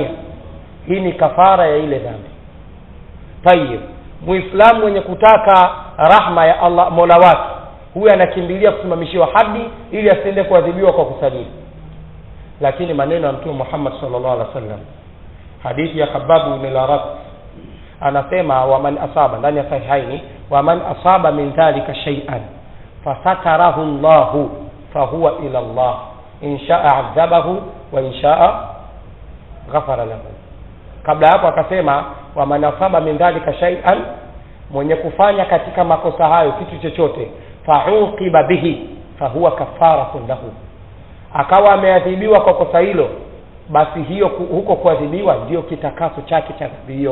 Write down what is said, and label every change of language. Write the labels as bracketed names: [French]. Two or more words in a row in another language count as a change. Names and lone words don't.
[Swahili] Hii ni kafara ya ile dhambi. Tayeb, Muislamu mwenye kutaka rahma ya Allah Mola wake, huyu anakimbilia kusimamishiwa haddi ili asiende kuadhibiwa kwa kusalili. Lakini maneno ya Mtume Muhammad [Arabic] صلى الله عليه وسلم, [Swahili] hadithi ya Khabbab ibn al-Arat, anasema [Arabic] ومن أصاب, [Swahili] ndani ya sahihaini, [Arabic] ومن أصاب من ذلك شيئا فستره الله فهو إلى الله إن شاء عذبه وإن شاء غفر له. [Swahili] Kabla hapo akasema [Arabic] ومن أصاب من ذلك شيئا, [Swahili] mwenye kufanya katika makosa hayo kitu chochote, [Arabic] فعوقب به فهو كفارة له, [Swahili] akawa ameadhibiwa kwa kosa hilo, basi hiyo huko kuadhibiwa ndio kitakaso chake cha dhambi hiyo.